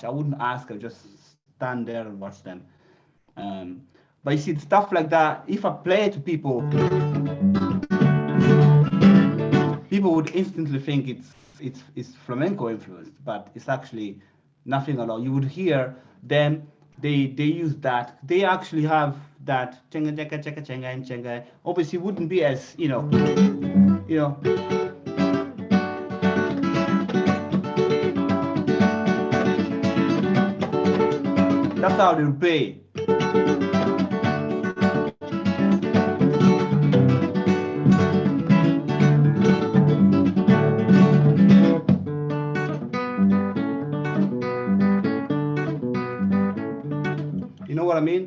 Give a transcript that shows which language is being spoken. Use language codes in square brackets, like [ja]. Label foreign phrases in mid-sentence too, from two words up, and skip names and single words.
[en] I wouldn't ask, I'll just stand there and watch them. But you see, stuff like that, if I play it to people, people would instantly think it's flamenco influenced, but it's actually nothing at all. You would hear them, they use that. They actually have that chenga chenga chenga chenga and chenga. Obviously, wouldn't be as, you know. That's how they play. You know what I mean?